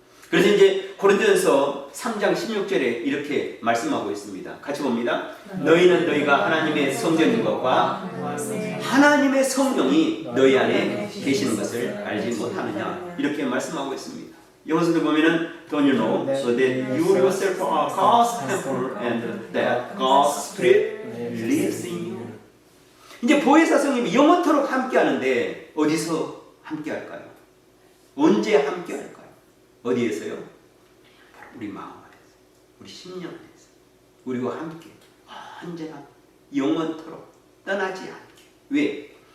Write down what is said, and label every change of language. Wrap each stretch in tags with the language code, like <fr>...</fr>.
<ko>그래서 이제 고린도전서 3장 16절에 이렇게 말씀하고 있습니다. 같이 봅니다. 너희는 너희가 하나님의 성전인 것과 하나님의 성령이 너희 안에 계시는 것을 알지 못하느냐, 이렇게 말씀하고 있습니다. 여기서도 보면은</ko> <en>don't you know, so that you yourself are God's temple and that God's Spirit lives in you.</en> <ko>이제 보혜사 성령이 영원토록 함께하는데 어디서 함께할까요? 언제 함께할까요? 어디에서요? 바로 우리 마음 안에서, 우리 심령 안에서, 우리와 함께 언제나 영원토록 떠나지 않게. 왜?</ko>